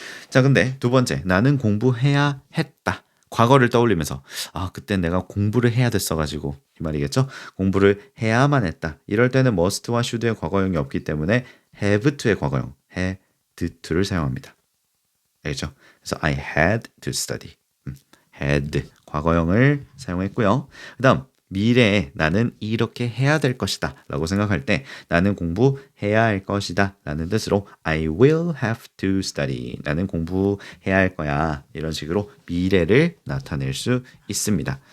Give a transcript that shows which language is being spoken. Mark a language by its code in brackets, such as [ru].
[ko] 자, 근데 두 번째, 나는 공부해야 했다. 과거를 떠올리면서 그때 내가 공부를 해야 됐어가지고 이 말이겠죠? 공부를 해야만 했다. 이럴 때는 must와 should의 과거형이 없기 때문에 have to의 과거형 had to를 사용합니다. 알겠죠? 그래서 [en] I had to study. [ko] had 과거형을 사용했고요. 그다음 미래에 나는 이렇게 해야 될 것이다 라고 생각할 때 나는 공부해야 할 것이다 라는 뜻으로 [en] I will have to study. [ko] 나는 공부해야 할 거야. 이런 식으로 미래를 나타낼 수 있습니다.